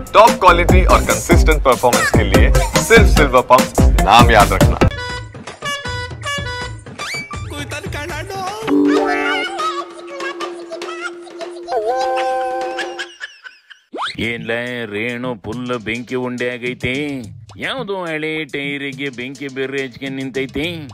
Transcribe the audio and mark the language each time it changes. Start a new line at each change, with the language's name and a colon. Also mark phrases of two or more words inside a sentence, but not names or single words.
Hindi: टॉप क्वालिटी और कंसिस्टेंट परफॉर्मेंस के लिए सिर्फ सिल्वर पंप नाम याद रखना।
Kannada: ಏನ್ಲ ರೇಣು ಫುಲ್ ಬೆಂಕಿ ಉಂಡೆ ಆಗೈತಿ. ಯಾವ್ದು ಹಳೆ ಟೈರಿಗೆ ಬೆಂಕಿ ಬೇರೆ ಹಚ್ಕೆ ನಿಂತೈತಿ.